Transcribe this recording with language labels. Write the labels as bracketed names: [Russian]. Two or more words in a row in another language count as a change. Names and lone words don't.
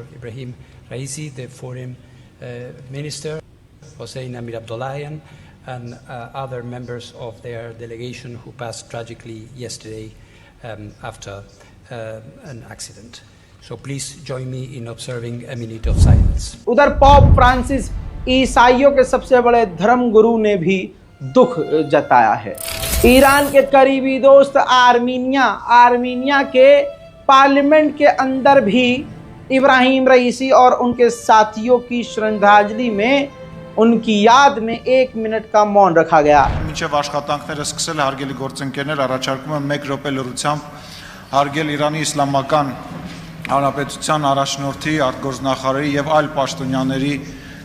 [English] Ibrahim Raisi, the Foreign Minister, Hossein Amir Abdollahian, and other members of their delegation who passed tragically yesterday after an accident. So please join me in observing a minute of silence. [Hindi] उधर पॉप फ्रांसिस ईसाइयों के सबसे बड़े धर्म गुरु ने भी दुख जताया है। ईरान के करीबी दोस्त आर्मीनिया के पार्लियामेंट के अंदर भी इब्राहिम रईसी और उनके साथियों की श्रद्धांजलि में उनकी याद में 1 मिनट का मौन रखा गया। [Armenian] Մինչև աշխատանքները սկսել հարգելի գործընկերներ, առաջարկում եմ 1 րոպե լրությամբ հարգել Իրանի Իսլամական Հանրապետության առաջնորդի, արտգործնախարարի եւ այլ պաշտոնյաների